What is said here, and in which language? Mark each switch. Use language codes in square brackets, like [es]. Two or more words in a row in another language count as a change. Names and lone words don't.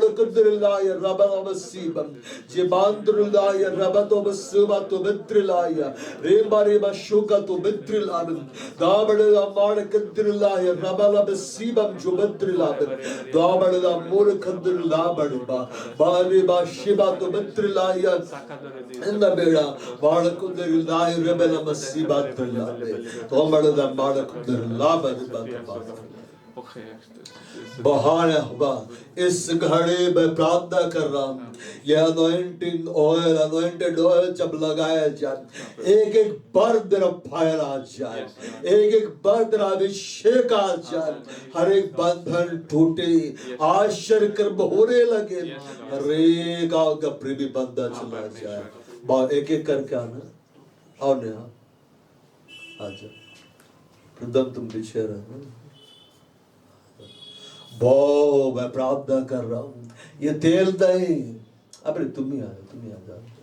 [hi] कुदर लाहियन रबल अब सीबन जिबांद्र लाहियन रबत अब सुबा तो बिद्र लाहियन रेबा रेबा शुका तो बिद्र लाहियन दाबड़ला माड़ कुदर लाहियन रबल अब सीबन जो बिद्र लाहियन दाबड़ला मूड़ कुदर लाबड़बा बारे बा शिबा तो बिद्र लाहियन इंदा बेड़ा माड़ कुदर लाहियन रबल अब सीबा तो लाहियन तो बड़ला माड़ कुदर लाबड़बा बहार हवा इस घड़े में प्रार्थना कर रहा हूँ यह [en] anointing oil anointed oil [hi] जब लगाया जाए एक एक बार तेरा फायर आ जाए एक एक बार तेरा अभिषेक आ जाए हर एक बंधन टूटे आश्चर्य कर्म होने लगे हर एक का प्रेमी बंधा चला जाए एक एक करके आना आओ नेहा आ जाओ प्रदम तुम पीछे रहना बहुत मैं प्रार्थना कर रहा हूँ ये तेल नहीं अबे तुम ही आ जाओ